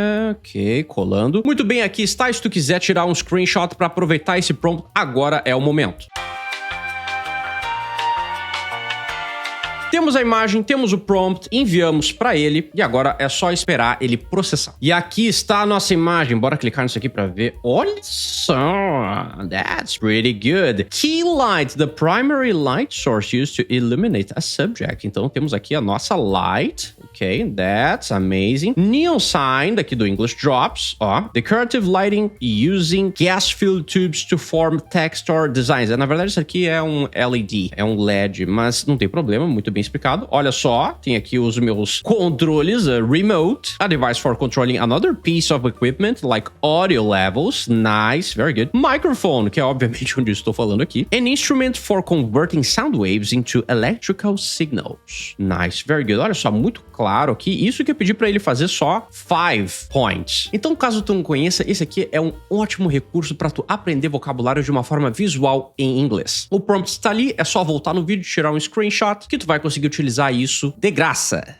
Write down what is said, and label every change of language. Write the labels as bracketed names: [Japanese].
[Portuguese] Ok, colando. Muito bem, aqui está. Se tu quiser tirar um screenshot para aproveitar esse prompt, agora é o momento. Temos a imagem, temos o prompt, enviamos para ele e agora é só esperar ele processar. E aqui está a nossa imagem. Bora clicar nisso aqui para ver. Olha só, [English] that's pretty good. Key light, the primary light source used to illuminate a subject. [Portuguese] Então temos aqui a nossa light. [English] Ok, that's amazing. Neon sign, [Portuguese] daqui do [English] English Drops. Ó, decorative lighting using gas-filled tubes to form text or designs. [Portuguese] Na verdade, isso aqui é um LED, é um LED, mas não tem problema, muito bem explicado. Olha só, tem aqui os meus controles, [English] remote, a device for controlling another piece of equipment, like audio levels. Nice, very good. [Portuguese] Microphone, que é obviamente onde eu estou falando aqui. [English] An instrument for converting sound waves into electrical signals. Nice, very good. [Portuguese] Olha só, muito claro aqui. Isso que eu pedi para ele fazer só 5 points. Então, caso tu não conheça, esse aqui é um ótimo recurso para tu aprender vocabulário de uma forma visual em inglês. O prompt está ali, é só voltar no vídeo, tirar um screenshot, que tu vai conseguir utilizar isso de graça.